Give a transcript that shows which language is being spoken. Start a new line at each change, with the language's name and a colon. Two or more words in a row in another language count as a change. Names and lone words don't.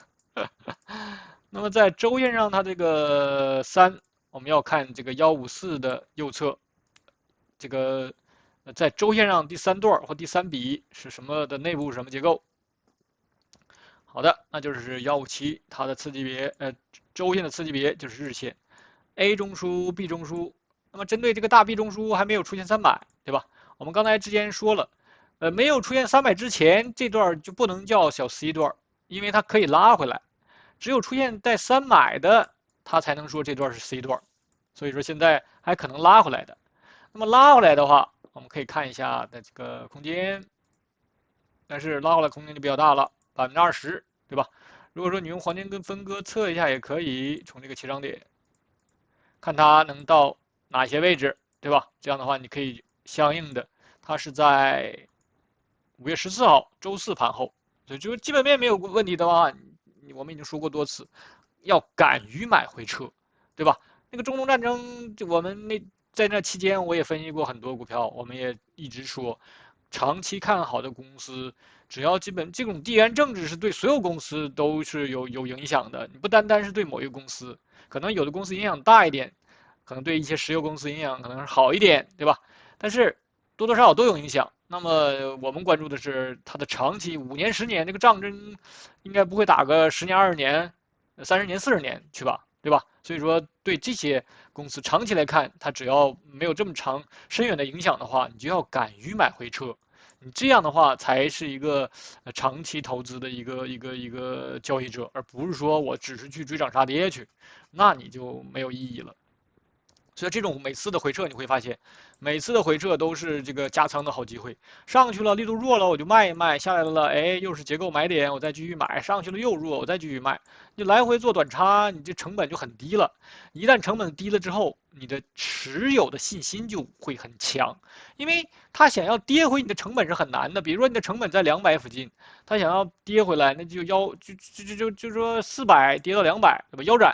Chinese: 那麼在週線上，它這個3，我們要看這個154的右側，這個在週線上第3段或第3筆是什麼的內部什麼結構？好的，那就是157，它的次級別，週線的次級別就是日線 ，A 中樞 B 中樞。那麼針對這個大 B 中樞還沒有出現300，對吧？我們剛才之前說了，沒有出現300之前，這段就不能叫小 C 段，因為它可以拉回來。只有出現帶300的，它才能說這段是 C 段，所以說現在還可能拉回來的。那麼拉回來的話，我們可以看一下的這個空間，但是拉回來空間就比較大了，20%，對吧？如果說你用黃金跟分割測一下也可以，從這個起漲點，看它能到哪些位置，對吧？這樣的話你可以相應的，它是在5 月14 號週4盤後，所以就基本面沒有問題的話，我們已經說過多次，要敢於買回撤，對吧？那個中東戰爭，我們在那期間我也分析過很多股票，我們也一直說， 長期看好的公司，只要基本这种地缘政治是对所有公司都是有影響的，你不单单是对某一个公司，可能有的公司影响大一點，可能對一些石油公司影響可能是好一點，對吧？但是多多少少都有影響。那麼我們關注的是它的長期5年、10年，這個仗真應該不會打個10年、20年、30年、40年去吧，對吧？所以說對這些公司長期來看，它只要沒有這麼長深遠的影響的話，你就要敢於買回車。你這樣的話才是一個長期投資的一個交易者，而不是說我只是去追漲殺跌去，那你就沒有意義了。所以這種每次的回撤，你會發現，每次的回撤都是這個加倉的好機會。上去了力度弱了，我就賣一賣；下來了，哎，又是結構買點，我再繼續買；上去了又弱，我再繼續賣。你來回做短差，你這成本就很低了。一旦成本低了之後，你的持有的信心就會很強，因為他想要跌回你的成本是很難的。比如說你的成本在200附近，他想要跌回來，那就就說400跌到200，對吧？腰斬。